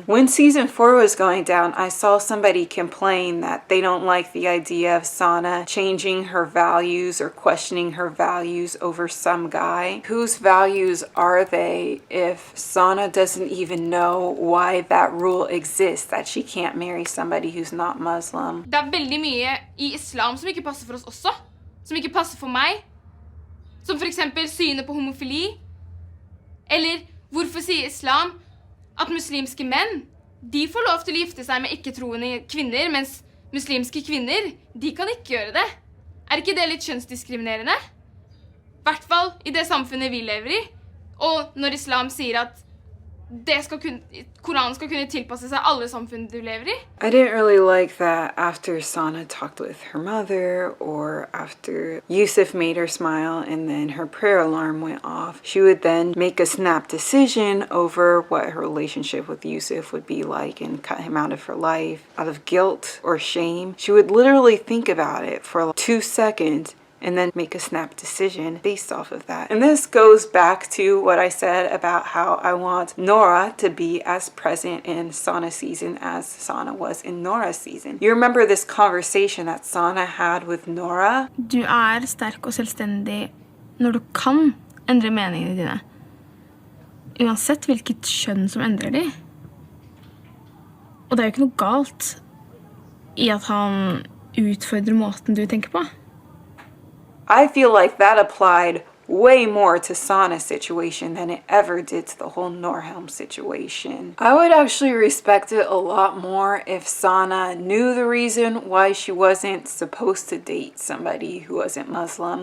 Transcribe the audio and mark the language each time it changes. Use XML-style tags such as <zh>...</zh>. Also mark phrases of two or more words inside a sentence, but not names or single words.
<en>When season 4 was going down, I saw somebody complain that they don't like the idea of Sana changing her values or questioning her values over some guy. Whose values are they if Sana doesn't even know why that rule exists, that she can't marry somebody who's not Muslim?</en> <no>Det veldig mye I islam som ikke passer for oss også, som ikke passer for meg. Som for eksempel synet på homofili. Eller hvorfor sier islam at muslimske menn, de får lov til å gifte seg med ikke-troende kvinner, mens muslimske kvinner, de kan ikke gjøre det? Ikke det litt kjønnsdiskriminerende? I hvert fall I det samfunnet vi lever I. Og når islam sier at Koranen skal kunne tilpasse seg alle samfunn du lever I.</no> <en>I didn't really like that after Sana talked with her mother or after Yusef made her smile and then her prayer alarm went off. She would then make a snap decision over what her relationship with Yusef would be like and cut him out of her life. Out of guilt or shame, she would literally think about it for like 2 seconds and then make a snap decision based off of that. And this goes back to what I said about how I want Nora to be as present in Sana's season as Sana was in Nora's season. You remember this conversation that Sana had with Nora?</en> <no>Du sterk og selvstendig når du kan endre meningene dine. Uansett hvilket kjønn som endrer de. Og det jo ikke noe galt I at han utfordrer måten du tenker på.</no> <en>I feel like that applied way more to Sana's situation than it ever did to the whole Norhelm situation. I would actually respect it a lot more if Sana knew the reason why she wasn't supposed to date somebody who wasn't Muslim.</en>